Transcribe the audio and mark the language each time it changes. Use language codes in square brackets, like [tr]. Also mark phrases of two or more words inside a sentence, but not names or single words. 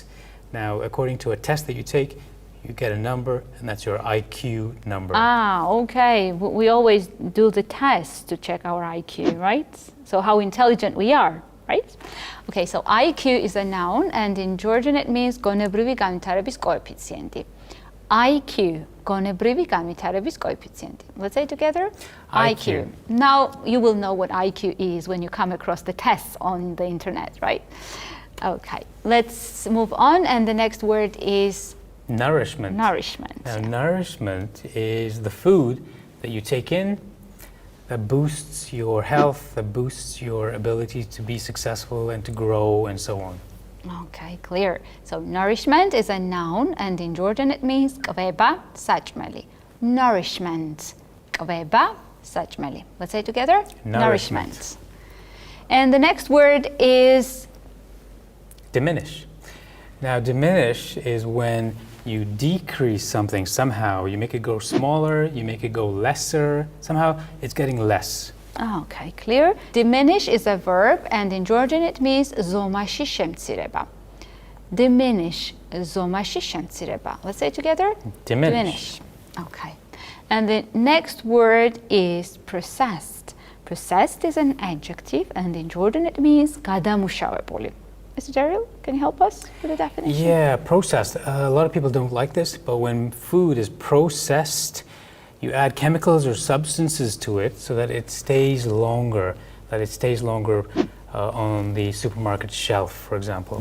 [en] Now, according to a test that you take, you get a number, and that's your IQ number. Ah, okay. We always do the test to check our IQ, right? So how intelligent we are, right? Okay, so IQ is a noun, and in Georgian it means [ka] გონებრივი განვითარების კოეფიციენტი. IQ, გონებრივი განვითარების კოეფიციენტი. [en] Let's say it together. IQ. Now you will know what IQ is when you come across the tests on the internet, right? Okay, let's move on, and the next word is Nourishment. nourishment. Now, nourishment is the food that you take in that boosts your health, that boosts your ability to be successful and to grow and so on. Okay, clear. So nourishment is a noun, and in Georgian it means [ka] კვება, საჭმელი. Nourishment. კვება, საჭმელი. [en] Let's say it together. Nourishment. And the next word is Diminish. Now, diminish is when you decrease something somehow. You make it go smaller, you make it go lesser. Somehow it's getting less. Okay, clear. Diminish is a verb and in Georgian it means [ka] ზომაში შემცირება. Diminish, ზომაში შემცირება. [en] Let's say it together. Diminish. Okay. And the next word is processed. Processed is an adjective and in Georgian it means გადამუშავებული. Mr. Daryl, can you help us with the definition? Yeah, processed. A lot of people don't like this, but when food is processed, you add chemicals or substances to it so that it stays longer, on the supermarket shelf, for example.